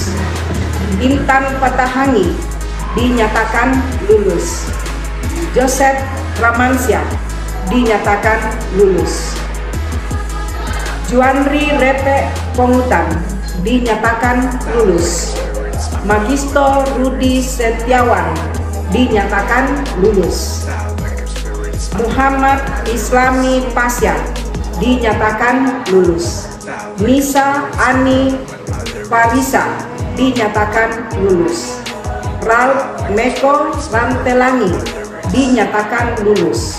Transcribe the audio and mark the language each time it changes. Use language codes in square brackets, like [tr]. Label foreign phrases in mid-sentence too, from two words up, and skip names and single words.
[id] Intan Patahangi dinyatakan lulus. Joseph Ramansyah dinyatakan lulus. Juandri Repe Pongutan dinyatakan lulus. Magisto Rudi Setiawan dinyatakan lulus. Muhammad Islami Pasya dinyatakan lulus. Nisa Ani Parisa dinyatakan lulus. Ralph Meko Rantelangi dinyatakan lulus.